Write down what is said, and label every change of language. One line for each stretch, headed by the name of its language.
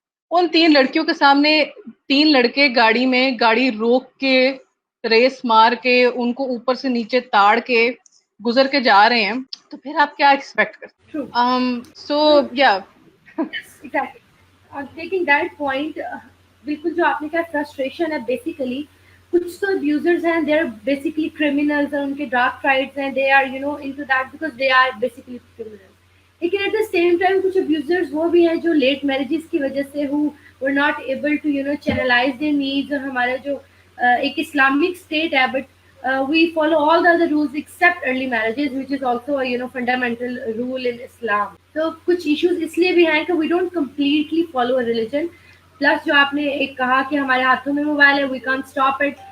Urdu: ان 3 لڑکیوں کے سامنے 3 لڑکے گاڑی میں گاڑی روک کے ریس مار کے ان کو اوپر سے نیچے تاڑ کے گزر کے جا رہے ہیں، تو پھر آپ کیا ایکسپیکٹ کرتے ہیں؟ سو یا ٹیکنگ دیٹ پوائنٹ، بالکل جو آپ نے کہا فرسٹریشن ہے بیسیکلی. کچھ تو ابیوزرز ہیں،
English: they are basically criminals,
Urdu: اور ان کے ڈارک سائڈس ہیں، they are into that because they are basically criminals. لیکن ایٹ دا سیم ٹائم کچھ ابیوزرز وہ بھی ہیں جو لیٹ میرجز کی وجہ سے
English: who were not able to channelize their needs.
Urdu: اور ہمارا جو ایک اسلامک اسٹیٹ ہے، but
English: we follow all the other rules except early marriages, which is also a fundamental rule in Islam.
Urdu: So کچھ issues اس لیے بھی ہیں کہ
English: we don't completely follow a religion.
Urdu: Plus جو آپ نے ایک کہا کہ ہمارے ہاتھوں میں موبائل ہے,
English: we can't stop it.